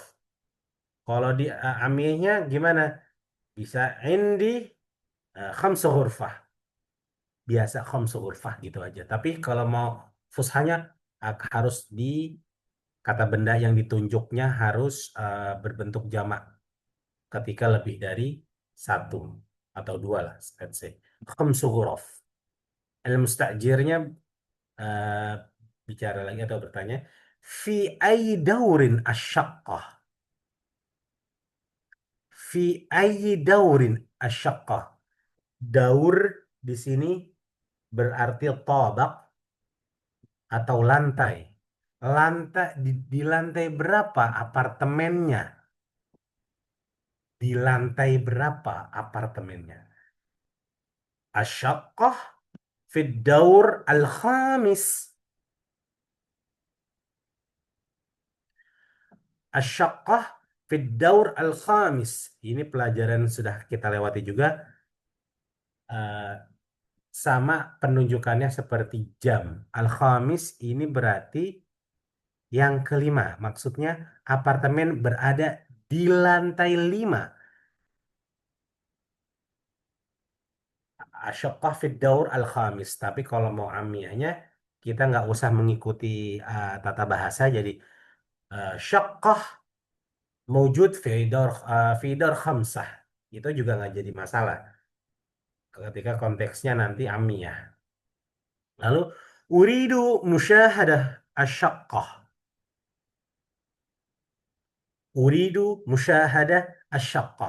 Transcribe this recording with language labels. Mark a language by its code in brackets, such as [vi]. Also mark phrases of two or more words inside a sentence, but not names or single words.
[id] Kalau di amiyahnya gimana? Bisa [ar] عندي خمس غرفة. [id] Biasa [ar] خمس غرفة [id] gitu aja. Tapi kalau mau fushahnya harus di kata benda yang ditunjuknya harus berbentuk jamak ketika lebih dari satu atau dua lah, [en] let's say. [ar] خمس غرف. [id] Al-mustajirnya eh, bicara lagi atau bertanya, [ar] في أي دور الشقة. في أي دور الشقة. [id] Daur di sini berarti tabak atau lantai. Di lantai berapa apartemennya? Di lantai berapa apartemennya? [ar] الشقة في دور الخامس. الشقة في الدور الخامس. [id] Ini pelajaran sudah kita lewati juga. Sama penunjukannya seperti jam. Al-khamis ini berarti yang kelima. Maksudnya apartemen berada di lantai 5. [ar] الشقة في الدور الخامس. [id] Tapi kalau mau amiyahnya, kita nggak usah mengikuti tata bahasa. [ar] Jadi شقة موجود في دور خمسة. [id] Itu juga nggak jadi masalah ketika konteksnya nanti amiyah. [ar] Lalu أريد مشاهدة الشقة. أريد مشاهدة الشقة.